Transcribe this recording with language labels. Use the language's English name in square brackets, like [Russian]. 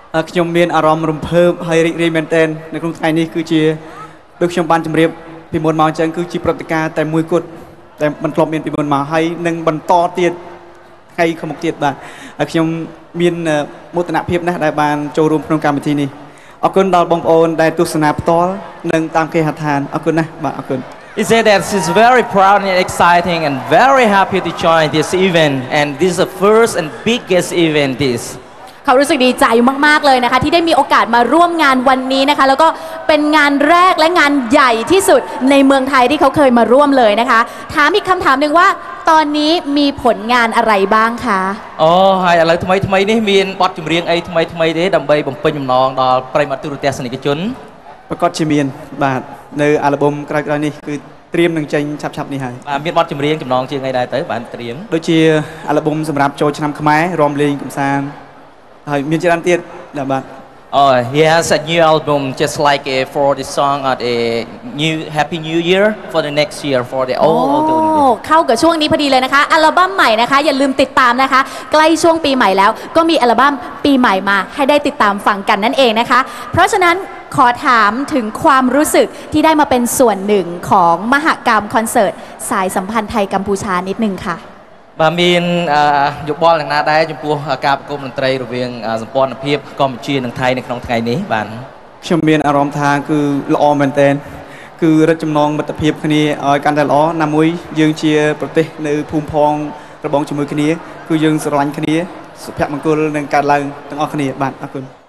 [Khmer] ខ្ញុំមានអារម្មណ៍រំភើបហើយរីករាយមែនទែននៅក្នុងថ្ងៃនេះគឺជាដូចខ្ញុំបានជម្រាបពីមុនមកអញ្ចឹងគឺជាព្រឹត្តិការណ៍តែមួយគត់តែមិនធ្លាប់មានពីមុនមកហើយនឹងបន្តទៀតថ្ងៃខាងមុខទៀតបាទហើយខ្ញុំមានមោទនភាពណាស់ដែលបានចូលរួមក្នុងកម្មវិធីនេះអរគុណដល់បងប្អូនដែលទស្សនាផ្ទាល់និងតាមគេហដ្ឋានអរគុណណាស់បាទអរគុណ [English] He said that he's very proud and exciting and very happy to join this event and this is the first and biggest event this [Thai] เขารู้สึกดีใจมากๆเลยนะคะที่ได้มีโอกาสมาร่วมงานวันนี้นะคะแล้วก็เป็นงานแรกและงานใหญ่ที่สุดในเมืองไทยที่เขาเคยมาร่วมเลยนะคะถามอีกคำถามหนึ่งว่าตอนนี้มีผลงานอะไรบ้างคะ [Khmer] អូហើយឥឡូវថ្មីនេះមានបទចម្រៀងអីថ្មីទេដើម្បីបំពេញបំណងដល់ប្រិយមិត្តទូរទស្សនិកជន ប្រកាសជាមានបាទនៅអាល់ប៊ុមក្រោយៗនេះគឺត្រៀមនឹងចេញឆាប់ៗនេះហើយ បាទមានបទចម្រៀងចំណងជាងអីដែរទៅបានត្រៀម ដូចជាអាល់ប៊ុមសម្រាប់ចូលឆ្នាំខ្មែររាំលេងកម្សាន្តហើយមានច្រើនទៀតបាទ [English] Oh, he has a new album just like for the song at a new Happy New Year for the next year for the old [Thai] เข้ากับช่วงนี้พอดีเลยนะคะอัลบั้มใหม่นะคะอย่าลืมติดตามนะคะใกล้ช่วงปีใหม่แล้วก็มีอัลบั้มปีใหม่มาให้ได้ติดตามฟังกันนั่นเองนะคะเพราะฉะนั้นขอถามถึงความรู้สึกที่ได้มาเป็นส่วนหนึ่งของมหกรรมคอนเสิร์ตสายสัมพันธ์ไทยกัมพูชานิดนึงค่ะ [Khmer] បាទមានយោបល់យ៉ាងណាដែរចំពោះការប្រគំតន្ត្រីរវាងសម្ព័ន្ធភាពកម្ពុជានិងថៃនៅក្នុងថ្ងៃនេះបាទ ខ្ញុំមានអារម្មណ៍ថាគឺល្អមែនទែនគឺរឹតចំណងមិត្តភាពគ្នាឲ្យកាន់តែល្អណាមួយយើងជាប្រទេសនៅភូមិផងរបងជាមួយគ្នាគឺយើងស្រឡាញ់គ្នាសុភមង្គលនឹងកើតឡើងទាំងអស់គ្នាបាទអរគុណ